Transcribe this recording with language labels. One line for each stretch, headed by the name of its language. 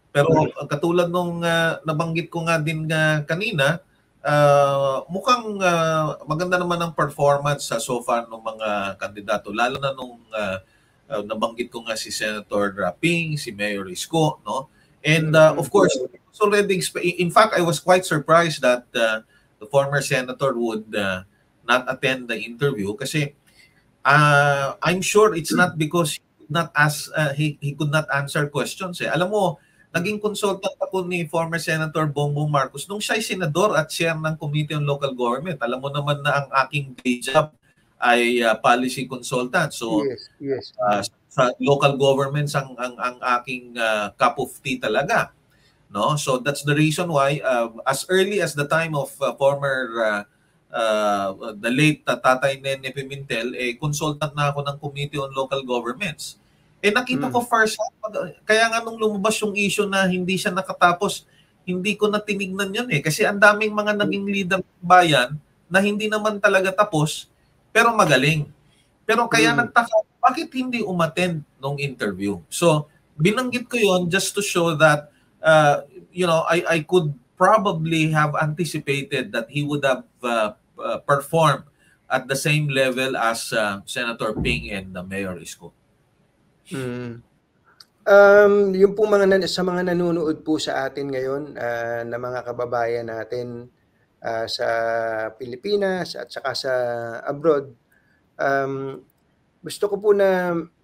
Filipino: Pero katulad nung nabanggit ko nga din kanina, mukhang maganda naman ang performance so far ng mga kandidato, lalo na nung nabanggit ko nga si Senator Ping, si Mayor Isko, no?
English: And of course, already in fact, I was quite surprised that the former senator would not attend the interview kasi I'm sure it's not because he could not answer questions.
Filipino: Alam mo, naging consultant ako ni former Senator Bongbong Marcos nung siya'y senador at chair ng Committee on Local Government. Alam mo naman na ang aking day job ay policy consultant. So
English: yes.
Filipino: Sa local governments ang aking cup of tea talaga, no?
English: So that's the reason why as early as the time of former the late Tatay Nene Pimentel,
Filipino: consultant na ako ng
English: Committee on Local Governments.
Filipino: Nakita ko first, kaya nga nung lumabas yung issue na hindi siya nakatapos, hindi ko na tinignan yun kasi ang daming mga naging leader ng bayan na hindi naman talaga tapos, pero magaling. Pero kaya nagtaka, bakit hindi umattend nung interview?
English: So, binanggit ko yon just to show that, I could probably have anticipated that he would have performed at the same level as Senator Ping and Mayor Isko.
Filipino: Yung po sa mga nanonood po sa atin ngayon na mga kababayan natin sa Pilipinas at saka sa abroad, gusto ko po na